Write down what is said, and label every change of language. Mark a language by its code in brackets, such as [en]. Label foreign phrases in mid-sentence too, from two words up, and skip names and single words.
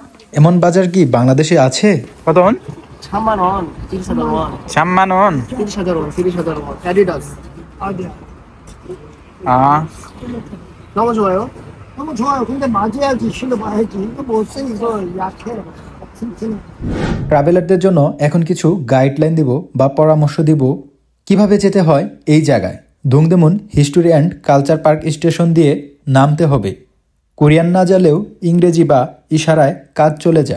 [bn] এমন বাজার কি বাংলাদেশে আছে? কত হন? [ko] 30,000 won. 30,000 won. Adidas. 너무 좋아요. 너무 좋아요. 근데 맞아야지 신어봐야지. 이거 못 써, 이거 약해. [bn] ট্রাভেলারদের জন্য এখন কিছু গাইডলাইন দিব বা পরামর্শ দিব কিভাবে যেতে হয় এই জায়গায়। দুংদেমুন হিস্টোরি অ্যান্ড কালচার পার্ক স্টেশন দিয়ে নামতে হবে। কোরিয়ান না জানলেও ইংরেজি বা ইশারায় কাজ চলে যায়।